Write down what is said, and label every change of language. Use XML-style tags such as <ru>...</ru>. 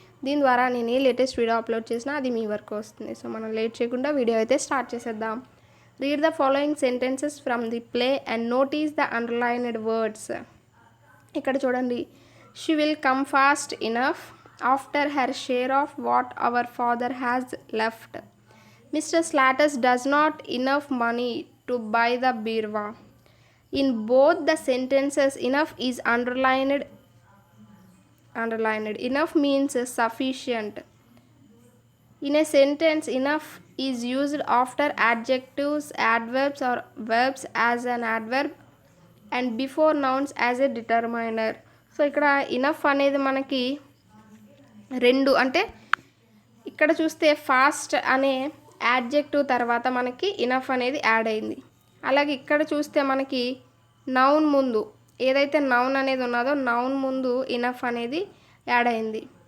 <te>దీని ద్వారా నేను ఏ లేటెస్ట్ వీడియో అప్లోడ్ చేసినా అది మీ వరకు వస్తుంది. సో మనం లేట్ చేయకుండా వీడియో అయితే స్టార్ట్ చేసేద్దాం.</te> <en>Read the following sentences from the play and notice the underlined words.</en> <te>ఇక్కడ చూడండి,</te> <en>She will come fast enough after her share of what our father has left. Mr. Slatters does not enough money to buy the birva. In both the sentences, enough is underlined. Enough means sufficient. In a sentence, enough is used after adjectives, adverbs or verbs as an adverb and before nouns as a determiner.</en> <te>So ఇక్కడ enough అనేది మనకి రెండు, అంటే ఇక్కడ చూస్తే fast అనే adjective తర్వాత మనకి ఇనఫ్ అనేది యాడ్ అయింది. అలాగే ఇక్కడ చూస్తే మనకి నౌన్ ముందు ఏదైతే నౌన్ అనేది ఉన్నదో నౌన్ ముందు ఇనఫ్ అనేది యాడ్ అయింది.</te>